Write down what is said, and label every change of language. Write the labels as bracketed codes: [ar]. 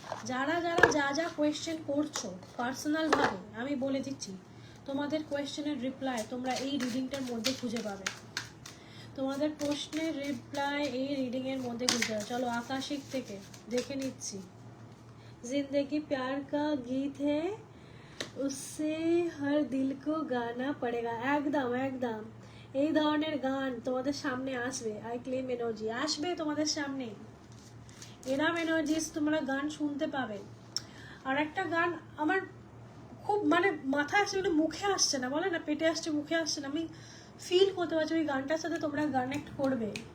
[bn] যারা যারা যা যা কোয়েশ্চেন করছো পার্সোনালভাবে আমি বলে দিচ্ছি, তোমাদের কোয়েশ্চেনের রিপ্লাই তোমরা এই রিডিংটার মধ্যে খুঁজে পাবে, তোমাদের প্রশ্নের রিপ্লাই এই রিডিংয়ের মধ্যে খুঁজে পাবে। চলো আকাশিক থেকে দেখে নিচ্ছি। [hi] जिंदगी प्यार का गीत है, उससे हर दिल को गाना पड़ेगा। [bn] একদম একদম এই ধরনের গান তোমাদের সামনে আসবে। আই ক্লেম এনার্জি আসবে তোমাদের সামনে, এরাম এনার্জিস তোমরা গান শুনতে পাবে। আর একটা গান আমার খুব মানে মাথায় আসছে, মানে মুখে আসছে না, বলে না পেটে আসছে মুখে আসছে না, আমি ফিল করতে পারছি ওই গানটার সাথে তোমরা কানেক্ট করবে।